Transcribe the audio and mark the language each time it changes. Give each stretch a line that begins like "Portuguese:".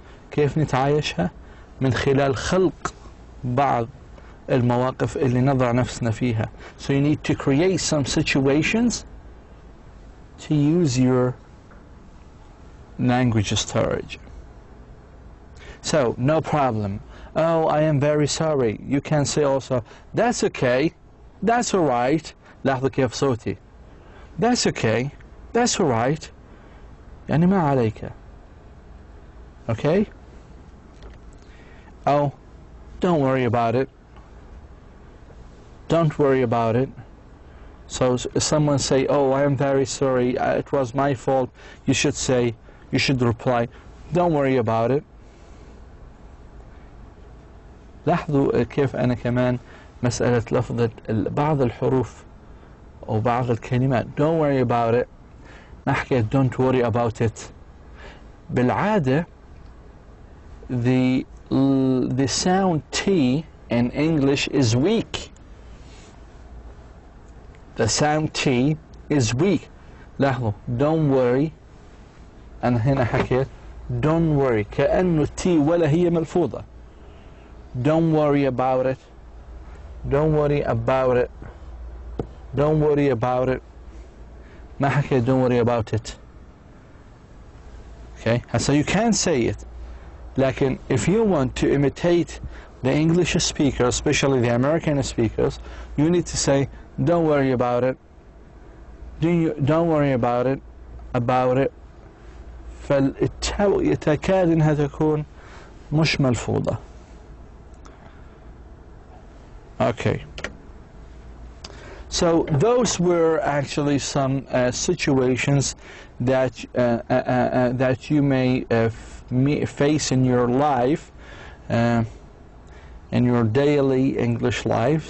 Arabic: كيف نتعايشها؟ من خلال خلق بعض المواقف اللي نضع نفسنا فيها.
English: So you need to create some situations to use your language storage. So, no problem. Oh, I am very sorry. You can say also, that's okay, that's alright.
Arabic: لاحظوا كيف صوتي.
English: That's okay, that's alright.
Arabic: يعني ما عليك.
English: Okay? Oh, don't worry about it. Don't worry about it. So someone say, oh, I am very sorry, it was my fault. You should reply, don't worry about it.
Arabic: لاحظوا كيف أنا كمان مسألة لفظ بعض الحروف أو بعض الكلمات.
English: Don't worry about it.
Arabic: ما حكيت
English: don't worry about it.
Arabic: بالعادة
English: the sound T in English is weak. The sound T is weak.
Arabic: لاحظوا
English: don't worry.
Arabic: أنا هنا حكيت
English: don't worry
Arabic: كأنه T ولا هي ملفوظة.
English: Don't worry about it. Don't worry about it. Don't worry about it.
Arabic: ما حكيت
English: don't worry about it. Okay, so you can say it.
Arabic: لكن
English: if you want to imitate the English speaker, especially the American speakers, you need to say don't worry about it. Don't worry about it. About it.
Arabic: فالتاء يتكاد انها تكون مش ملفوظة.
English: Okay. So those were actually some situations that that you may face in your life, in your daily English life.